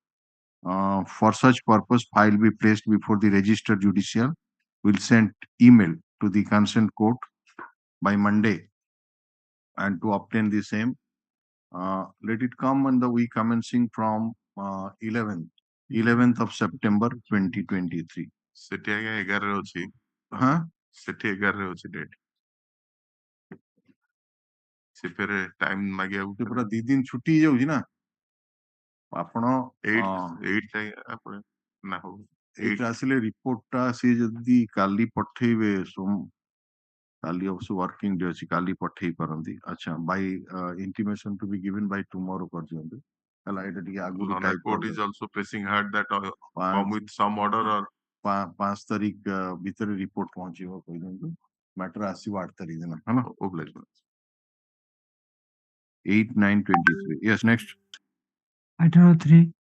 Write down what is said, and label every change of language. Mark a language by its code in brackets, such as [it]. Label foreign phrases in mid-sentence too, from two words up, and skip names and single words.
[en] For such purpose, file be placed before the registered judicial. Will send email to the concerned court by Monday, and to obtain the same, let it come on the week commencing from 11th of September 2023. [or] ସେଠି ଆଜ୍ଞା 11 ରେ ଅଛି. ସେଠି 11 ରେ ଅଛି ଡେଟ୍. ସେ ଫେରେ ଟାଇମ ମାଗିବାକୁ ପୁରା 2 ଦିନ ଛୁଟି ହେଇଯାଉଛି ନା ଆପଣ 8 ନା ହଉ ଏଇଟା ଆସିଲେ ରିପୋର୍ଟଟା ସିଏ ଯଦି କାଲି ପଠେଇବେ କାଲି ଅବଶ୍ୟ [en] working day [or] ଅଛି କାଲି ପଠେଇ ପାରନ୍ତି ଆଚ୍ଛା ବାଇ [en] intimation to be given by tomorrow [or] କରିଦିଅନ୍ତୁ ହେଲା ଏଇଟା ଟିକେ ଆଗରୁ [en] High ଟାଇପ Court is also pressing hard that come with some order or [or] 5 ତାରିଖ ଭିତରେ ରିପୋର୍ଟ ପହଞ୍ଚିବ କହିଦିଅନ୍ତୁ ମ୍ୟାଟର ଆସିବ 8 ତାରିଖ ଦିନ ହେଲା [en] obliged. 8/9/23 yes next Item number 3.